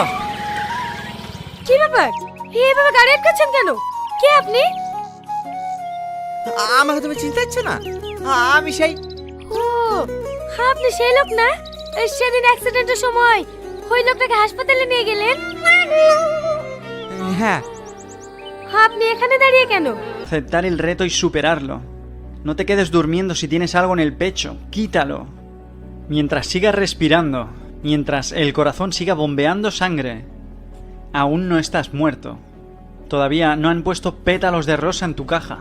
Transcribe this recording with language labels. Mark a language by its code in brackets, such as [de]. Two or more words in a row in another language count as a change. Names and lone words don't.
[bn] কি ব্যাপার, এইভাবে গাড়ি আটকাচ্ছেন কেন? কে আপনি? আমাকে তুমি চিনতে পারছো না? আমি সেই ও, আপনি সেই লোক না সেদিন অ্যাক্সিডেন্টের সময় ওই লোকটাকে হাসপাতালে নিয়ে গেলেন? হ্যাঁ। আপনি এখানে দাঁড়িয়ে কেন? [es] Aceptar el reto y superarlo. No te quedes durmiendo si tienes algo en el pecho, quítalo. Mientras sigas respirando, mientras el corazón siga bombeando sangre, aún no estás muerto. Todavía no han puesto pétalos de rosa en tu caja.